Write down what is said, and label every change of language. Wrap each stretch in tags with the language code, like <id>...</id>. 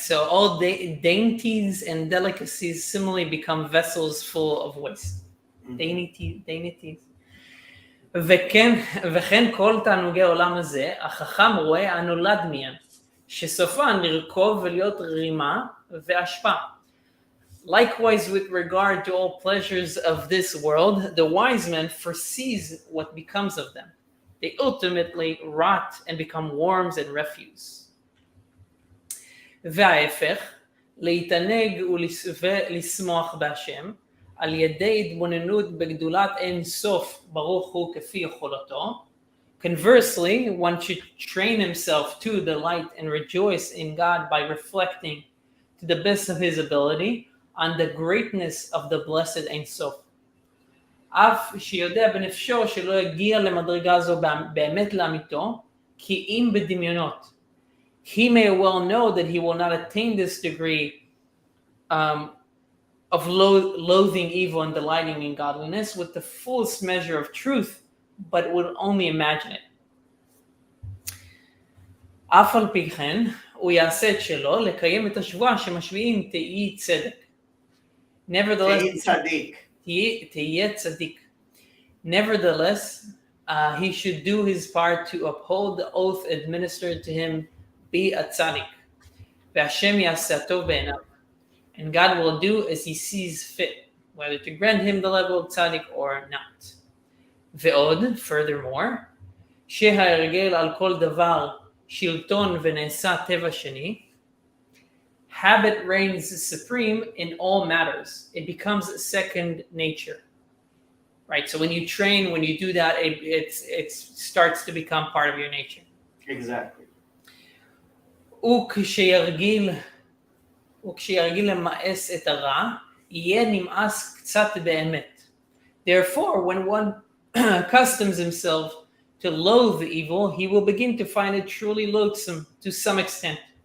<en>So all dainties and delicacies similarly become vessels full of waste. Mm-hmm. Dainties.</en> <he>וכן כל תענוגי העולם הזה, החכם רואה הנולד מהם. שסופן לרכוב ולהיות רימה והשפעה.</he> <en>Likewise, with regard to all pleasures of this world, the wise man foresees what becomes of them. They ultimately rot and become worms and refuse.</en> <he>וההפך, להתענג ולשמוח בהשם, על ידי התבוננות בגדולת אין סוף ברוך הוא כפי יכולתו.</he> <en>Conversely, one should train himself to delight and rejoice in God by reflecting to the best of his ability on the greatness of the blessed Ein Sof.</en> <he>אף שיודע בנפשו שלא יגיע למדרגה זו באמת לאמיתו, כי אם בדמיונות.</he> <en>He may well know that he will not attain this degree of loathing evil and delighting in godliness with the fullest measure of truth, but would only imagine it.</en> <he>אף על פי כן, הוא יעשה את שלו לקיים את השבועה שמשביעים תהי צדק. תהיה צדיק.</he> <en>Nevertheless, he should do his part to uphold the oath administered to him, be a tzaddik.</en> <he>והשם יעשה הטוב בעיניו.</he> <en>And God will do as he sees fit, whether to grant him the level of tzaddik or not.</en> <he>ועוד,</he> <en>furthermore,</en> <he>שההרגל על כל דבר שלטון ונעשה טבע שני,</he> <en>habit reigns supreme in all matters. It becomes second nature. Right? So when you train, when you do that, it starts to become part of your nature. Exactly.</en> <he>וכשירגיל למאס את הרע, יהיה נמאס קצת באמת.</he> <en>Therefore, when one accustoms himself to loathe the evil, he will begin to find it truly loathsome to some extent.</en>